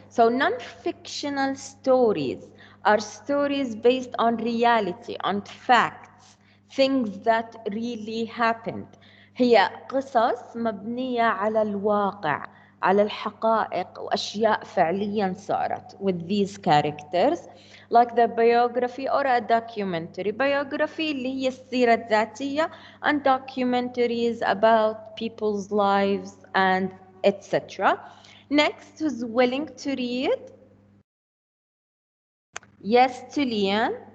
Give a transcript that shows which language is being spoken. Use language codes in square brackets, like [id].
[en] So non-fictional stories are stories based on reality, on facts, things that really happened. [ar] هي قصص مبنية على الواقع، على الحقائق وأشياء فعليا صارت [en] with these characters like the biography or a documentary. Biography [ar] اللي هي السيرة الذاتية [en] and documentaries about people's lives and etc. Next, who's willing to read? Yes, Tulian.